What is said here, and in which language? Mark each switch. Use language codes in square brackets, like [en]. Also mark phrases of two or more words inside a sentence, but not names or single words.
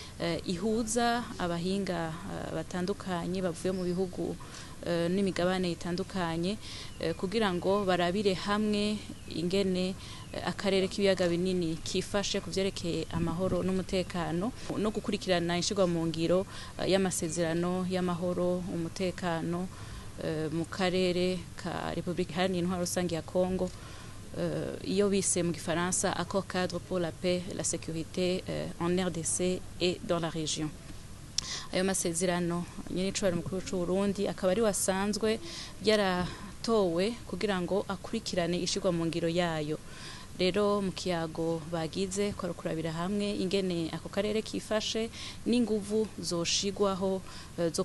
[rn] ihuza abahinga batandukanye bavuye mu bihugu n'imigabane itandukanye, kugira ngo barabire hamwe ingene akarere k'ibiyaga binini kifashe kuvyerekeye amahoro n'umutekano, no gukurikirana ishirwa mu ngiro y'amasezerano y'amahoro, umutekano mu karere ka Republika Iharanira Intwaro Rusangi ya Congo, iyo bise mu gifaransa [fr] Accord cadre pour la paix la sécurité en RDC et dans la région. [rn] Ayo masezerano nyenicubahiro umukuru w'igihugu c'u Burundi akaba ari wasanzwe yaratowe kugira ngo akurikirane ishirwa mu ngiro yayo. Rero mu kiyago bagize ko kurabira hamwe ingene ako karere kifashe n'inguvu zoshigwaho zo